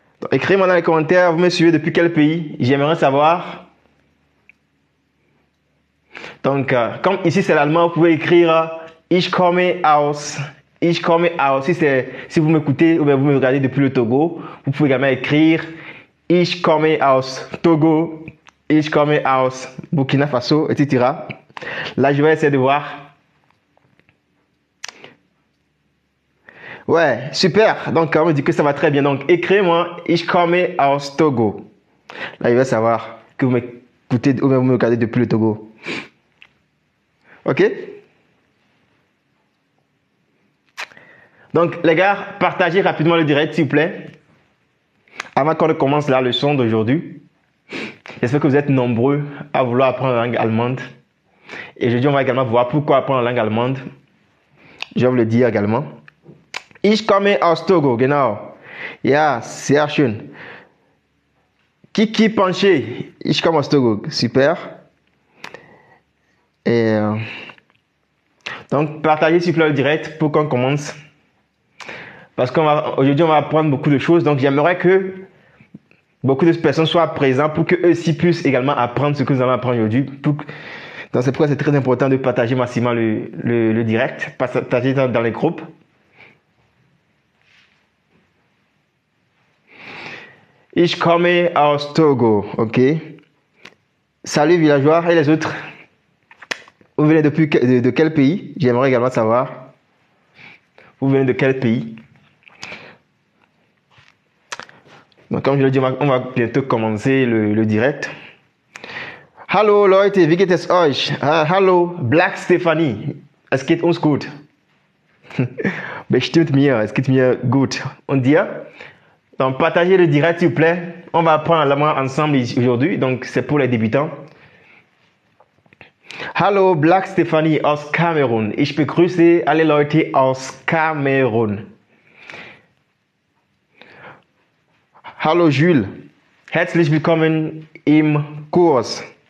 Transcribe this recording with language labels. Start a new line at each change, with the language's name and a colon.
French: Écrivez-moi dans les commentaires, vous me suivez depuis quel pays? J'aimerais savoir. Donc, comme ici c'est l'allemand, vous pouvez écrire
German: Ich komme aus. Ich komme aus.
French: Si vous m'écoutez ou bien vous me regardez depuis le Togo, vous pouvez également écrire
German: Ich komme aus Togo. Ich komme aus Burkina Faso, etc.
French: Là, je vais essayer de voir. Ouais, super. Donc, on me dit que ça va très bien. Donc, écrivez-moi
German: Ich komme aus Togo.
French: Là, je vais savoir que vous m'écoutez ou bien vous me regardez depuis le Togo. Ok? Donc, les gars, partagez rapidement le direct, s'il vous plaît. Avant qu'on ne commence la leçon d'aujourd'hui. J'espère que vous êtes nombreux à vouloir apprendre la langue allemande. Et aujourd'hui, on va également voir pourquoi apprendre la langue allemande. Je vais vous le dire également.
German: Ich komme aus Togo, genau. Ja, sehr schön. Kiki Panché, ich komme aus Togo.
French: Super. Et donc, partagez s'il vous plaît le direct pour qu'on commence. Parce qu'aujourd'hui, on va apprendre beaucoup de choses. Donc, j'aimerais que beaucoup de personnes soient présentes pour qu'eux aussi puissent également apprendre ce que nous allons apprendre aujourd'hui. Donc, c'est pourquoi c'est très important de partager massivement le direct, partager dans les groupes.
German: Ich komme aus Togo,
French: ok. Salut villageois et les autres. Vous venez de quel pays? J'aimerais également savoir. Vous venez de quel pays? Donc, comme je l'ai dit, on va bientôt commencer le direct.
German: Hallo Leute, wie geht es euch? Hallo Black Stephanie. Es geht uns gut. Bestimmt mir, es geht mir gut. Und dir?
French: Donc, partagez le direct s'il vous plaît. On va apprendre l'allemand ensemble aujourd'hui. Donc, c'est pour les débutants.
German: Hallo Black Stephanie aus Kamerun. Ich begrüße alle Leute aus Kamerun. Hallo Jules. Herzlich willkommen im Kurs.